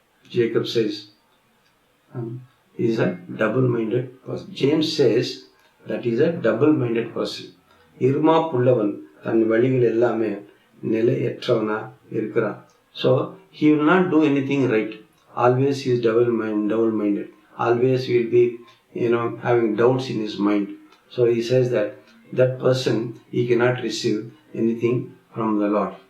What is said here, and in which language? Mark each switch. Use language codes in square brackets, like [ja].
[en] Jacob says, he is a double-minded person. James says that he is a double-minded person. [ta] இருமாப்புள்ளவன் தன் வழிகள் எல்லாமே நிலையற்றவனா இருக்கிறான். [en] So he will not do anything right. Always he is double-minded. Always he will be, having doubts in his mind. So he says that person, he cannot receive anything from the Lord.